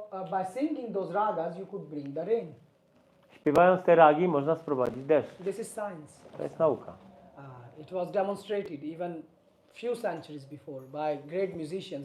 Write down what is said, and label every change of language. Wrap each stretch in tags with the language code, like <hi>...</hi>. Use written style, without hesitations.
<en>by singing those ragas you could bring the rain.</en> <pl>Śpiewając te ragi można sprowadzić deszcz.</pl> <en>This is science.</en> <pl>To jest nauka.</pl> <en>It was demonstrated even few centuries before by great musicians.</en>